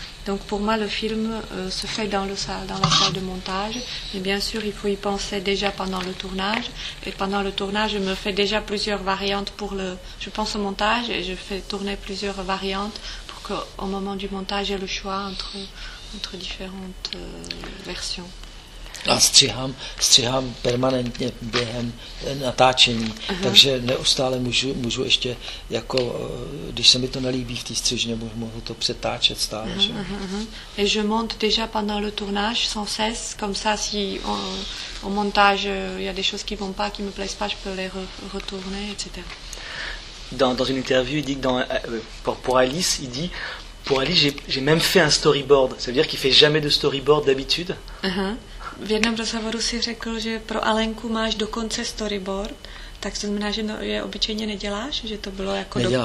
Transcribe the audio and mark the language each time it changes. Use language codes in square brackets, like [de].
[fr] Donc pour moi, le film se fait dans la salle de montage. Mais bien sûr, il faut y penser déjà pendant le tournage. Et pendant le tournage, je me fais déjà plusieurs variantes pour le... Je pense au montage et je fais tourner plusieurs variantes pour qu'au moment du montage, j'ai le choix entre différentes versions. [cs] A stříhám permanentně během natáčení, takže neustále můžu ještě, jako když se mi to nelíbí v té střižně, mohu to přetáčet stále. Že? [fr] Et je monte déjà pendant le tournage sans cesse, comme ça si au montage il y a des choses qui vont pas, qui me plaisent pas, je peux les retourner, etc. Dans une interview, il dit que pour Alice, j'ai même fait un storyboard, ça veut dire qu'il fait jamais de storyboard d'habitude. [cs] V jednom rozhovoru si řekl, že pro Alenku máš dokonce storyboard, tak to znamená, že je obyčejně neděláš, že to bylo jako...